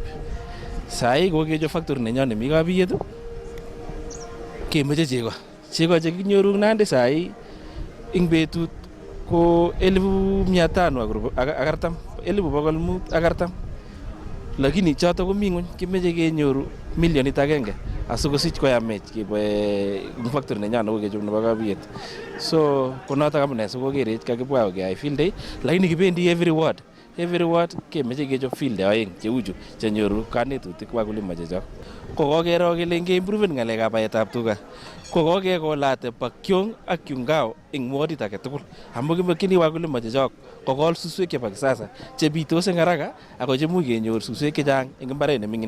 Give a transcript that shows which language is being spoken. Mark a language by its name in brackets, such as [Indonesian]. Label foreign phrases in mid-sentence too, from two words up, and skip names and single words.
[Kalenjin] Sai kokechob factory nenyon nemi Kabiyet kemeche chego chekinyoru Nandi sai ing betut ko 1540 1540 lakini choto komi ngwony kimeche kenyoru milionit agenge asikosich koyamech keboe factory nenyon nekokechop nebo Kabiyet. So konoto amune sikokerech kakibwa keyai [English] field day [Kalenjin] lakini kibendi [English] every ward [Kalenjin] kemeche kechop [English] field day [Kalenjin] aeng cheuchu chenyoru kanetutik wakulima chechok. Kokokero kele ngeimprove ngalekab baetab tuga kokokekolate Bakyong ak Kyungao eng wardit age tugul amu kimekyini wakulima chechok kokol suswek chebo kisasa chebitos eng haraka ako chemuch kenyor suswek chechang eng imbaret nemingin.